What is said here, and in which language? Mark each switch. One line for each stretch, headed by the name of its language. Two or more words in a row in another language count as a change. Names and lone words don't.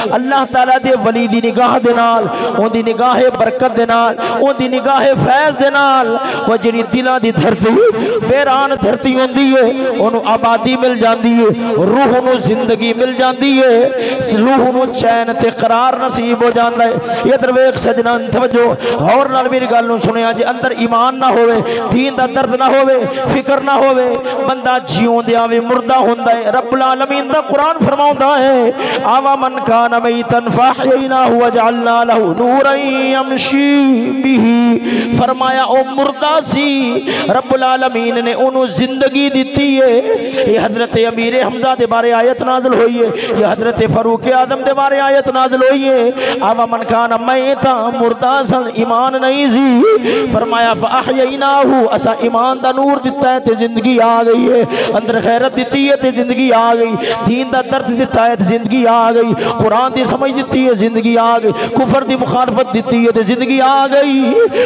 Punjabi: ਅੱਲ੍ਹਾ ਤਾਲਾ ਦੇ ਵਲੀ ਦੀ ਨਿਗਾਹ ਦੇ ਨਾਲ, ਉਹਦੀ ਨਿਗਾਹ ਬਰਕਤ ਦੇ ਨਾਲ, ਉਹਦੀ ਨਿਗਾਹ ਫ਼ੈਜ਼ ਦੇ ਨਾਲ ਉਹ ਜਿਹੜੀ ਦਿਲਾਂ ਦੀ ਧਰਤੀ ਵੀਰਾਨ ਧਰਤੀ ਹੋਂਦੀ ਹੈ ਉਹਨੂੰ ਆਬਾਦੀ ਮਿਲ ਜਾਤੀ ਹੈ, ਰੂਹ ਨੂੰ ਜ਼ਿੰਦਗੀ ਮਿਲ ਜਾਤੀ ਹੈ, ਰੂਹ ਨੂੰ ਚੈਨ ਤੇ ਕਰਾਰ ਨਸੀਬ ਹੋ ਜਾਤਾ ਹੈ। ਇਧਰ ਵੇਖ ਸੱਜਣਾ ਤਵੱਜੋ ਔਰ ਨਾਲ ਮੇਰੀ ਗੱਲ ਨੂੰ ਸੁਣਿਆ ਜੇ ਅੰਦਰ ਈਮਾਨ ਨਾ ਹੋਵੇ, ਦੀਨ ਦਾ ਦਰਦ ਨਾ ਹੋਵੇ, ਫ਼ਿਕਰ ਨਾ ਹੋਵੇ, ਬੰਦਾ ਜਿਉਂਦਿਆਂ ਵੀ ਮੁਰਦਾ ਹੁੰਦਾ ਹੈ।
Arabic: رب العالمين
Punjabi: ਦਾ ਕੁਰਾਨ ਫ਼ਰਮਾਉਂਦਾ ਹੈ
Arabic: أومن كان ميتا فأحييناه وجعلنا له نورا يمشي به.
Punjabi: ਫ਼ਰਮਾਇਆ ਉਹ ਮੁਰਦਾ ਸੀ
Arabic: رب العالمين
Punjabi: ਨੇ ਉਨ੍ਹਾਂ ਜ਼ਿੰਦਗੀ ਦਿੱਤੀ ਹੈ। ਇਹ ਹਜ਼ਰਤ ਅਮੀਰ ਹਮਜ਼ਾ ਦੇ ਬਾਰੇ ਆਇਤ ਨਾਜ਼ਿਲ ਹੋਈ ਹੈ, ਇਹ ਹਜ਼ਰਤ ਫ਼ਾਰੂਕ ਆਦਮ ਦੇ ਬਾਰੇ ਆਇਤ ਨਾਜ਼ਿਲ ਹੋਈ ਹੈ।
Arabic: أومن كان ميتا
Punjabi: ਮੁਰਦਾ ਸਨ ਈਮਾਨ ਨਹੀਂ ਸੀ, ਫ਼ਰਮਾਇਆ ਫਅਹਯੈਨਾਹੁ ਅਸਾਂ ਈਮਾਨ ਦਾ ਨੂਰ ਦਿੱਤਾ ਹੈ ਤੇ ਜ਼ਿੰਦਗੀ ਆ ਗਈ ਹੈ, ਅੰਦਰ ਗ਼ੈਰਤ ਦਿੱਤੀ ਹੈ ਤੇ ਜ਼ਿੰਦਗੀ ਆ ਗਈ, ਦੀਨ ਦਾ ਦਰਦ ਦਿੱਤਾ ਹੈ ਤੇ ਜ਼ਿੰਦਗੀ ਆ ਗਈ, ਕੁਰਾਨ ਦੀ ਸਮਝ ਦਿੱਤੀ ਹੈ ਜ਼ਿੰਦਗੀ ਆ ਗਈ, ਕੁਫ਼ਰ ਦੀ ਮੁਖ਼ਾਲਫ਼ਤ ਦਿੱਤੀ ਹੈ ਤੋਂ ਜ਼ਿੰਦਗੀ ਆ ਗਈ।